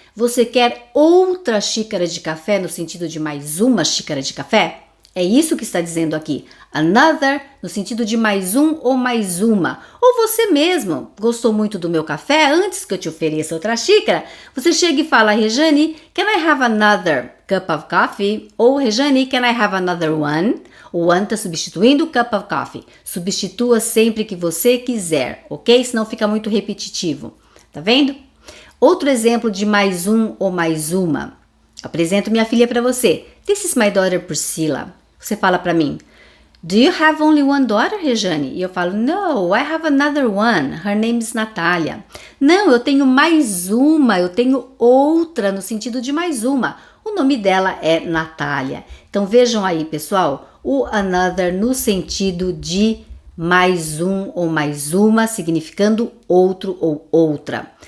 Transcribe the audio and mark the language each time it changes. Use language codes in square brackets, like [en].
[pt] Você quer outra xícara de café no sentido de mais uma xícara de café? É isso que está dizendo aqui. Another no sentido de mais um ou mais uma. Ou você mesmo gostou muito do meu café, antes que eu te ofereça outra xícara, você chega e fala, Rejane, [en] can I have another cup of coffee? Ou Rejane, can I have another one? [pt] O one está substituindo o [en] cup of coffee. [pt] Substitua sempre que você quiser, ok? Senão fica muito repetitivo. Tá vendo? Outro exemplo de mais um ou mais uma. Apresento minha filha para você. [en] This is my daughter Priscilla. [pt] Você fala para mim, [en] Do you have only one daughter, Rejane? [pt] E eu falo, [en] No, I have another one. Her name is Natalia. [pt] Não, eu tenho mais uma, eu tenho outra no sentido de mais uma. O nome dela é Natália. Então vejam aí, pessoal, o another no sentido de mais um ou mais uma, significando outro ou outra.